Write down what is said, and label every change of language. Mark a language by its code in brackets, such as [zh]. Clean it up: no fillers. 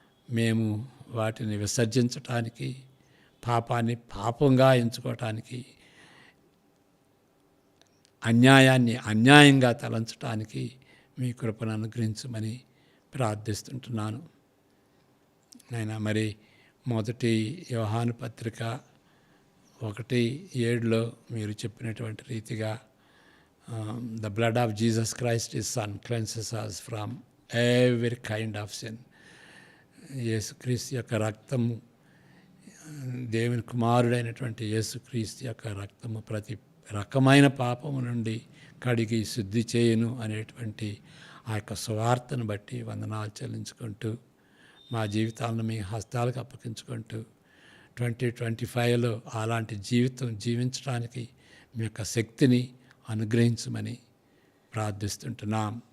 [te] మేము వాటిని విసర్జించటానికి, పాపాన్ని పాపంగా ఎంచుకోవటానికి, అన్యాయాన్ని అన్యాయంగా తలంచటానికి మీ కృపను అనుగ్రహించమని ప్రార్థిస్తుంటున్నాను. నాయనా, మరి మొదటి యోహాను పత్రిక 1:7లో మీరు చెప్పినటువంటి రీతిగా [en] the blood of Jesus Christ his son cleanses us from every kind of sin. [te] యేసుక్రీస్తు యొక్క రక్తము, దేవుని కుమారుడైనటువంటి యేసుక్రీస్తు యొక్క రక్తము ప్రతి రకమైన పాపము నుండి కడిగి శుద్ధి చేయును అనేటువంటి ఆ యొక్క సువార్తను బట్టి వందనాలు చెల్లించుకుంటూ మా జీవితాలను మీ హస్తాలకు అప్పగించుకుంటూ 2025లో అలాంటి జీవితం జీవించడానికి మీ యొక్క శక్తిని అనుగ్రహించమని ప్రార్థిస్తుంటున్నాం.